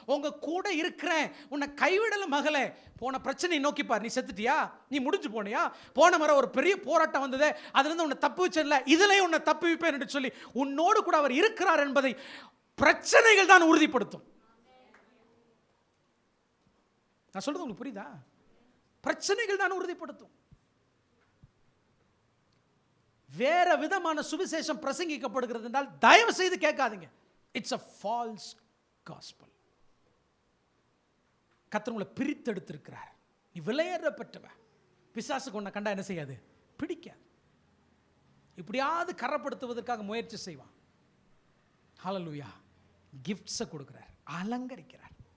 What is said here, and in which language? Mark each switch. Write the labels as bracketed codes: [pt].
[ta] உங்க கூட இருக்கிறேன், உன்னை கைவிடல மகளே. போன பிரச்சனையை நோக்கிப்பார். நீ செத்துட்டியா, நீ முடிஞ்சு போனியா, போன முறை ஒரு பெரிய போராட்டம் வந்ததே, அதுல இருந்து உன்னை தப்பு வச்சல, இதுலயும் உன்னை தப்பு வைப்பேன் என்று சொல்லி உன்னோடு கூட அவர் இருக்கிறார் என்பதை பிரச்சனைகள் தான் உறுதிப்படுத்தும். நான் சொல்றது உங்களுக்கு புரியுதா? பிரச்சனைகள் தான் உறுதிப்படுத்தும். வேற விதமான சுவிசேஷம் பிரசங்கிக்கப்படுகிறது என்றால் தயவு செய்து கேட்காதீங்க. [en] It's a false gospel. [ta] கர்த்தர் உங்களை பிரித்தெடுத்திருக்கிறார். நீ விலையேறப்பட்டவன். பிசாசுக்கு உன்னை கண்டா என்ன செய்யாது? பிடிக்காது. இப்படியாவது கரப்படுத்துவதற்காக முயற்சி செய்வான். ஹல்லேலூயா. கிஃப்ட்ஸை கொடுக்கிறார், அலங்கரிக்கிறார்.